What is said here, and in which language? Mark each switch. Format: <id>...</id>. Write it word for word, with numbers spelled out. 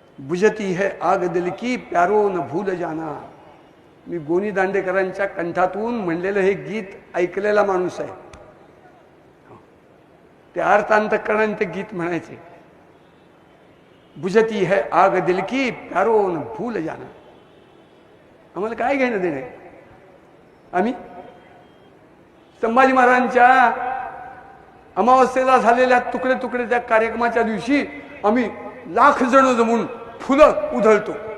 <hi>बुझती है आग दिल की प्यारो न भूल जाना.</hi> <mr>मी गोनी दांडेकरांच्या कंठातून म्हणलेलं हे गीत ऐकलेला माणूस आहे. ते अर्थांतकरणाने ते गीत म्हणायचे.</mr> <hi>बुझती है आग दिल की प्यारो न भूल जाना.</hi> <mr>आम्हाला काय घेणं देणं आहे? आम्ही संभाजी महाराजांच्या अमावस्येला झालेल्या तुकडे तुकडे त्या कार्यक्रमाच्या दिवशी आम्ही लाख जण जमून फुलं उधळतो.</mr>